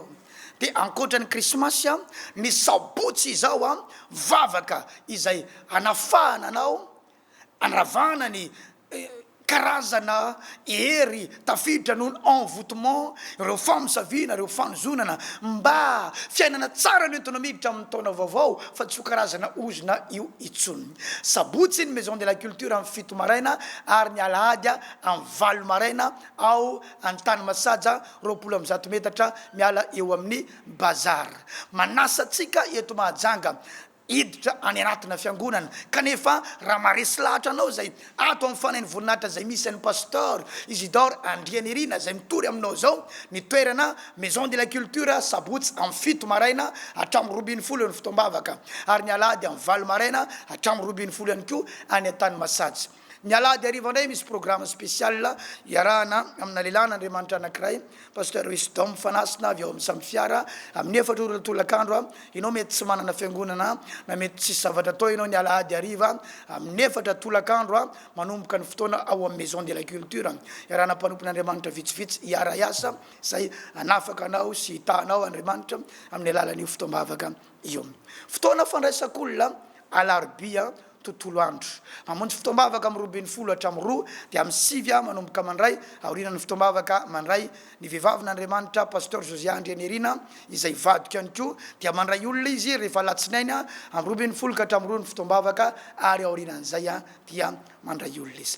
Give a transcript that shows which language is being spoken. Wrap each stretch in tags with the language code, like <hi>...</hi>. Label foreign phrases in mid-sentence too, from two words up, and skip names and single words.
<mg>Dia ankoatra ny krismasy ny sabotsy izao vavaka izay anafahana anao, anravana ny karazana hery tafiditra noho ny</mg> <fr>envoûtement,</fr> <mg>ireo famisaviana, ireo fanozonana mba fiainana tsara no entina miditra amin'ny taona vaovao, fa tsy ho karazana ozona io itsony. Sabotsy ny</mg> <fr>maison de la culture</fr> <mg>amin'ny 7 maraina ary ny alahady amin'ny 8 maraina ao an-tany Masaja 20 metatra miala eo amin'ny bazar. Manasa tsika eto Mahajanga hiditra any anatina fiangonana, kanefa raha maharesy lahatra anao zay ato amin'ny fanainy voninahitra zay misy an'ny pasteur Isidore Andrianirina zay mitory aminao zao, ny toerana</mg> <fr>maison de la culture</fr> <mg>sabotsy amin'ny 7 maraina hatramin'ny 20 ny fotoam-bavaka, ary ny alahady amin'ny 8 maraina hatramin'ny 20 ihany koa any an-tany Masadsy. Ny alahady hariva indray misy</mg> <fr>programme spécial</fr> <mg>iarahana amina lehilahy n'Andriamanitra anankiray, pasteur Wisdom Fanasina avy ao amin'ny Samy Fiara, amin'ny 4 ora tolakandro. Ianao mety tsy manana fiangonana na mety tsy zavatra atao ianao ny alahady hariva amin'ny 4 tolakandro manomboka ny fotoana ao amin'ny</mg> <fr>maison de la culture,</fr> <mg>iarahana mpanompon'Andriamanitra vitsivitsy hiara hiasa zay anafaka anao sy hitanao Andriamanitra amin'ny alalan'io fotoam-bavaka io. Fotoana fandraisak'olona alarobia tontolo andro, mamonjy fotoam-bavaka amin'ny 20 hatramin'ny 2 dia amin'ny 7 manomboka mandray aorinan'ny fotoam-bavaka mandray ny vehivavin'Andriamanitra pasteur Josia Andrianirina izay vadika ihany koa dia mandray olona izy rehefa latsinainy amin'ny 20 ka hatramin'ny 2 ny fotoam-bavaka ary aorinan'izay dia mandray olona izy.</mg>